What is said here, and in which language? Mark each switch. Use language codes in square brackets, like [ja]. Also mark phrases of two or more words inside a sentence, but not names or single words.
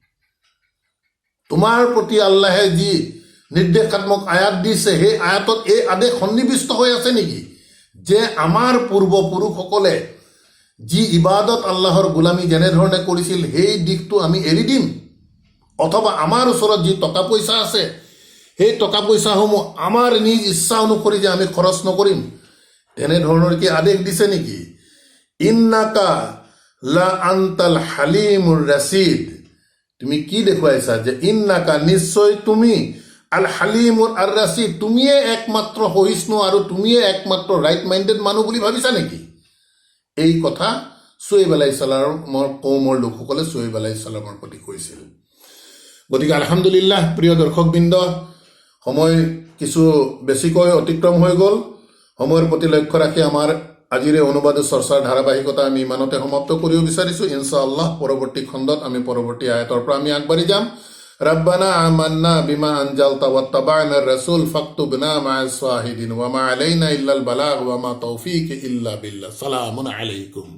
[as] তোমাৰ প্ৰতি আল্লাহে যি নিৰ্দেশাত্মক আয়াত দিছে, সেই আয়াতত এই আদেশ সন্নিৱিষ্ট হৈ আছে নেকি যে আমাৰ পূৰ্বপুৰুষসকলে যি ইবাদত আল্লাহৰ গোলামী যেনেধৰণে কৰিছিল সেই দিশটো আমি এৰি দিম? অথবা আমাৰ ওচৰত যি টকা পইচা আছে সেই টকা পইচাসমূহ আমাৰ নিজ ইচ্ছা অনুসৰি যে আমি খৰচ নকৰিম, তেনেধৰণৰ কি আদেশ দিছে নেকি? [ar] إنك لأنت الحليم الرشيد, [as] তুমি কি দেখুৱাইছা যে ইন্নাকা, নিশ্চয় তুমি, [ar] الحليم الرشيد, [as] তুমিয়ে একমাত্ৰ সহিষ্ণু আৰু তুমিয়ে একমাত্ৰ [en] right minded [as] মানুহ বুলি ভাবিছা নেকি? এই কথা চুৱেইব [ar] عليه السلام [as] কৌমৰ লোকসকলে চুৱেইব [ar] عليه السلام [as] প্ৰতি কৈছিল। গতিকে আলহামদুলিল্লাহ, প্ৰিয় দৰ্শকবৃন্দ, সময় কিছু বেছিকৈ অতিক্ৰম হৈ গ'ল। সময়ৰ প্ৰতি লক্ষ্য ৰাখি আমাৰ আজিৰ এই অনুবাদ চৰ্চাৰ ধাৰাবাহিকতা আমি ইমানতে সমাপ্ত কৰিব বিচাৰিছোঁ। ইনশাআল্লাহ পৰৱৰ্তী খণ্ডত আমি পৰৱৰ্তী আয়াতৰ পৰা আমি আগবাঢ়ি যাম। [ar] ربنا آمنا بما أنزلت واتبعنا الرسول فاكتبنا مع الشاهدين وما علينا إلا البلاغ وما توفيق إلا بالله. سلام عليكم.